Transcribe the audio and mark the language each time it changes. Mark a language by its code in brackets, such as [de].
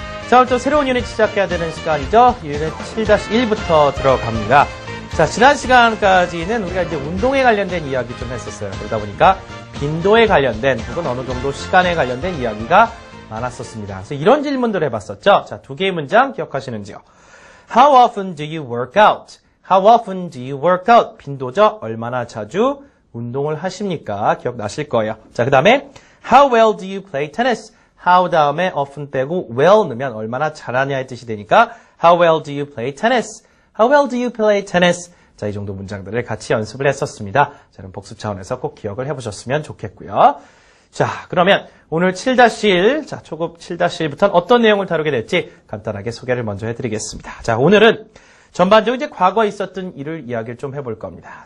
[ko] 자, 오늘 또 새로운 유닛 시작해야 되는 시간이죠. 유닛 7-1부터 들어갑니다. 자, 지난 시간까지는 우리가 이제 운동에 관련된 이야기 좀 했었어요. 그러다 보니까 빈도에 관련된 혹은 어느 정도 시간에 관련된 이야기가 많았었습니다. 그래서 이런 질문들을 해봤었죠. 자, 두 개의 문장 기억하시는지요? [en] How often do you work out? How often do you work out? [ko] 빈도죠. 얼마나 자주 운동을 하십니까? 기억나실 거예요. 자, 그 다음에 [en] How well do you play tennis? How [ko] 다음에 [en] often [ko] 빼고 [en] well [ko] 넣으면 얼마나 잘하냐의 뜻이 되니까 [en] How well do you play tennis? How well do you play tennis? [ko] 자, 이 정도 문장들을 같이 연습을 했었습니다. 자, 그럼 복습 차원에서 꼭 기억을 해보셨으면 좋겠고요. 자, 그러면 오늘 7-1, 자, 초급 7-1부터는 어떤 내용을 다루게 될지 간단하게 소개를 먼저 해드리겠습니다. 자, 오늘은 전반적으로 이제 과거에 있었던 일을 이야기를 좀 해볼 겁니다.